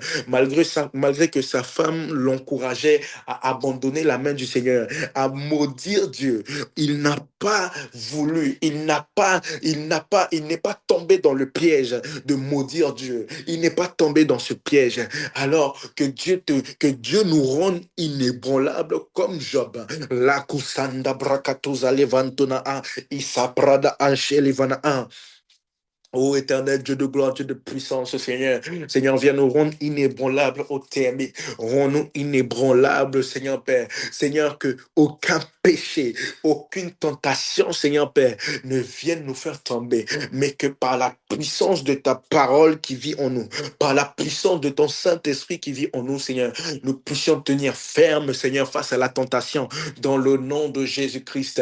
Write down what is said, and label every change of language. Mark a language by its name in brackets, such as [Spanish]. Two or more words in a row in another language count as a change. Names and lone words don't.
[French] Malgré que sa femme l'encourageait à abandonner la main du Seigneur, à maudire Dieu, il n'a pas voulu, il n'est pas tombé dans le piège de maudire Dieu. Il n'est pas tombé dans ce piège. Alors que Dieu nous rende inébranlables comme Job. La kusanda brakatoza levantona a, isaprada anche a. Ô éternel Dieu de gloire, Dieu de puissance, Seigneur. Seigneur, viens nous rendre inébranlables au terme. Rends-nous inébranlables, Seigneur Père. Seigneur, que aucun péché, aucune tentation, Seigneur Père, ne vienne nous faire tomber. Mais que par la puissance de ta parole qui vit en nous, par la puissance de ton Saint-Esprit qui vit en nous, Seigneur, nous puissions tenir ferme, Seigneur, face à la tentation, dans le nom de Jésus-Christ.